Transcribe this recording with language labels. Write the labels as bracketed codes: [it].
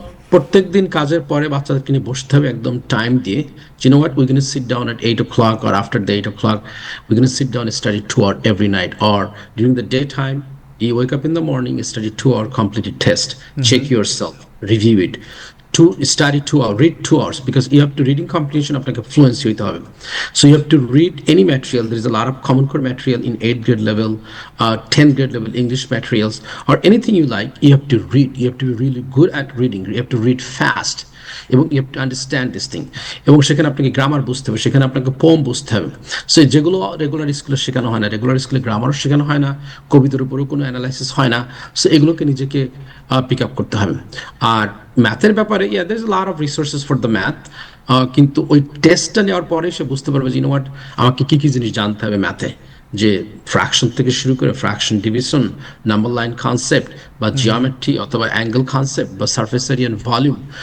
[bn] প্রত্যেক দিন কাজের পরে বাচ্চাদেরকে নিয়ে বসতে হবে একদম টাইম দিয়ে। [en] You know what, we're going to sit down at 8 o'clock, or after the 8 o'clock we're going to sit down and study 2 hours every night, or during the daytime you wake up in the morning, study 2 hour completed test, check yourself, review it, to study 2 hours, read 2 hours, because you have to reading comprehension [bn] আপনাকে fluency হইতে হবে। [en] So you have to read any material. There is a lot of common core material in 8th grade level, 10th grade level English materials, or anything you like. You have to read, you have to be really good at reading, you have to read fast, এবং you have to understand this thing. [bn] এবং সেখানে আপনাকে grammar বুঝতে হবে, সেখানে আপনাকে poem বুঝতে হবে। সো যেগুলো রেগুলার স্কুলে শেখানো হয় না, রেগুলার স্কুলে গ্রামারও শেখানো হয় না, কবিতার উপরেও কোনো অ্যানালাইসিস হয় না, সো এগুলোকে নিজেকে পিক আপ করতে হবে। আর ম্যাথের ব্যাপারে [en] there is a lot of resources for the math, [bn] কিন্তু ওই টেস্টটা নেওয়ার পরে সে বুঝতে পারবে যে [en] you know what, [bn] আমাকে কী কী জিনিস জানতে হবে ম্যাথে, যে ফ্র্যাকশন থেকে শুরু করে fraction, division, number line concept, বা জিওমেট্রি অথবা অ্যাঙ্গেল কনসেপ্ট, বা সারফেস এরিয়া এন্ড ভলিউম।